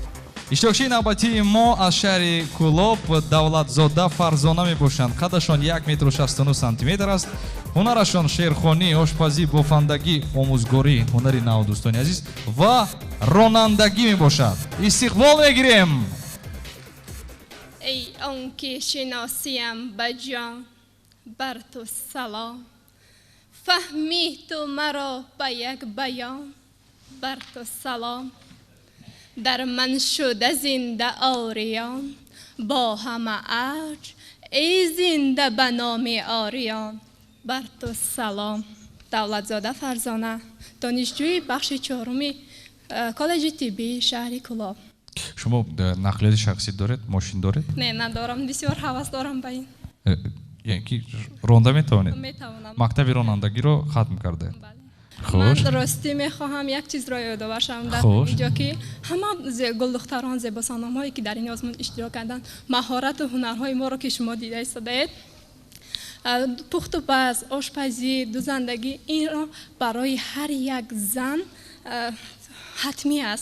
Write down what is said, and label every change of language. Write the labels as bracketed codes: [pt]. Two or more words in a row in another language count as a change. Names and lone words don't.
[tg] иштирокчии навбатии мо аз шаҳри Кӯлоб Давлатзода Фарзона мебошанд. қадашон 1 метр 69 сантиметр аст. ҳунарашон шерхонӣ, ошпазӣ, бофандагӣ, омӯзгорӣ, ҳунари нав дӯстони азиз ва ронандагӣ мебошад. истиқбол мегирем. [fa] ای آن که شناسیم به جان بر تو سلام فهمی تو مرا به یک بیان بر تو سلام در من شده زنده آریان با همه عرج ای زنده به نام آریان بر تو سلام. دولتزاده فرزانه، دانشجوی بخش چهارمی کالج طبی شهر کولاب. [tg] шумо нақлияти шахсӣ доред? мошин доред? не надорам. бисёр ҳавас дорам ба ин. яъне ки ронда метавонед? метавонам. мактаби ронандагиро хатм кардаед? ман ростӣ мехоҳам як чизро ёдовар шавам дар инҷо ки ҳама гулдухтарон зебосаномҳое ки дар ин озмун иштирок карданд маҳорату ҳунарҳои моро ки шумо дида истодаед, пухту паз, ошпазӣ, дузандагӣ, инро барои ҳар як зан ҳатмӣ аст.